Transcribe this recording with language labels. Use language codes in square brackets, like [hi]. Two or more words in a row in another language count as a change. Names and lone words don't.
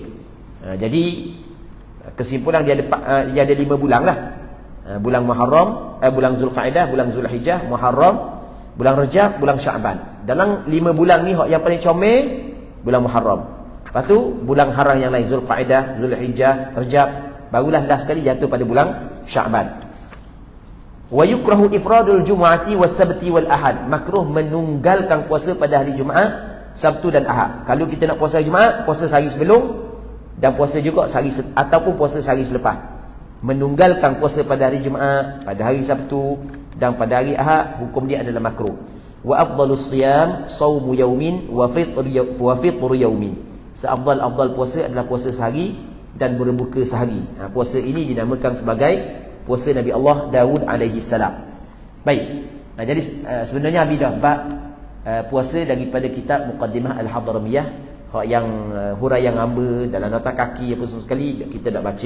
[ms] Jadi kesimpulan dia ada 5 bulan lah. Bulan Muharram, bulan Zulqa'dah, bulan Zulhijjah, Muharram, bulan Rajab, bulan Sya'ban. Dalam 5 bulan ni yang paling comel bulan Muharram. Lepas tu bulan haram yang lain, Zulqa'dah, Zulhijjah, Rajab, barulah last sekali jatuh pada bulan Sya'ban. [ar] ويكره إفراد الجمعة والسبت والأحد. [ms] Makruh menunggalkan puasa pada hari Jumaat, Sabtu dan Ahad. Kalau kita nak puasa Jumaat, puasa sehari sebelum dan puasa juga sehari ataupun puasa sehari selepas. Menunggalkan puasa pada hari Jumaat, pada hari Sabtu dan pada hari Ahad, hukum dia adalah makruh. [ar] وأفضل الصيام صوم يوم وفطر يوم. [ms] Seafdal-afdal puasa adalah puasa sehari dan berbuka sehari. Puasa ini dinamakan sebagai puasa Nabi Allah Daud alaihi salam. Baik. Jadi sebenarnya habis dah bab puasa daripada kitab Muqaddimah Al-Hadramiyah yang huraian hamba dalam nota kaki apa semua sekali kita dah baca.